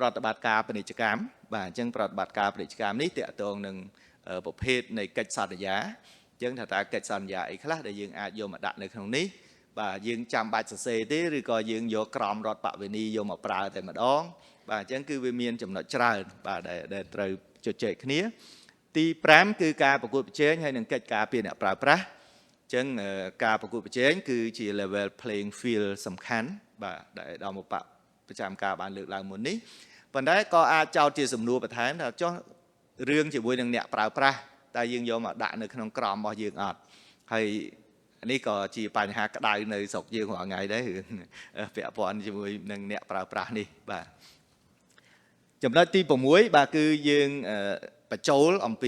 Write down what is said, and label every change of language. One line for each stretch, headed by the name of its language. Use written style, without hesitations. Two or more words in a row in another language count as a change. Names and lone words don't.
Khmer: តិបត្តិការពាណិជ្ជកម្មបាទអញ្ចឹងប្រតិបត្តិការពាណិជ្ជកម្មនេះតកតងនឹងប្រភេទនៃកិច្ចសន្យាអញ្ចឹងថាតើកិច្ចសន្យាអីខ្លះដែលយើងអាចយកមកដាក់នៅក្នុងនេះបាទយើងចាំបាច់សរសេរទេឬក៏យើងយកក្រមរដ្ឋបវេនីយកមកប្រើតែម្ដងបាទអញ្ចឹងគឺវាមានចំណុចច្រើនបាទដែលត្រូវជជែកគ្នាទី5គឺការប្រកួតប្រជែងហើយនឹងកិច្ចការពារអ្នកប្រើប្រាស់អញ្ចឹងការប្រកួតប្រជែងគឺជា
English: level playing field
Khmer: សំខាន់ បាទដែលដល់មកប្រចាំការបានលើកឡើងមុននេះប៉ុន្តែក៏អាចចោទជាសំណួរបន្ថែមថាចុះរឿងជាមួយនឹងអ្នកប្រើប្រាស់តែយើងយកមកដាក់នៅក្នុងក្រមរបស់យើងអត់ហើយនេះក៏ជាបញ្ហាក្តៅនៅស្រុកយើងរាល់ថ្ងៃដែររឿងពាក់ព័ន្ធជាមួយនឹងអ្នកប្រើប្រាស់នេះបាទចំណុចទី6បាទគឺយើងបញ្ចូលអំពី